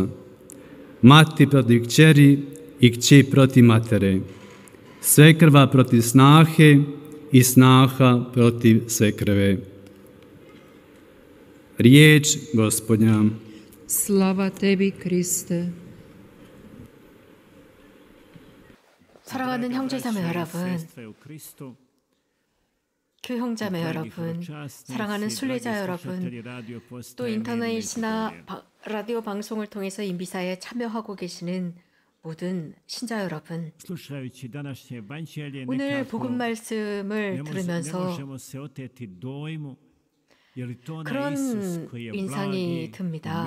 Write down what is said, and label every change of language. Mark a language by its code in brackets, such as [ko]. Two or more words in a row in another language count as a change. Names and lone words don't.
[hr] Mati protiv kćeri i kći protiv matere. Svekrva protiv snahe i snaha protiv svekrve. Riječ Gospodnja. Slava tebi, Kriste. [ko] 사랑하는 형제자매 여러분, 교형자매 여러분, 사랑하는 순례자 여러분, 또 인터넷이나 라디오 방송을 통해서 이 미사에 참여하고 계시는 모든 신자 여러분, 오늘 복음 말씀을 들으면서 그런 인상이 듭니다.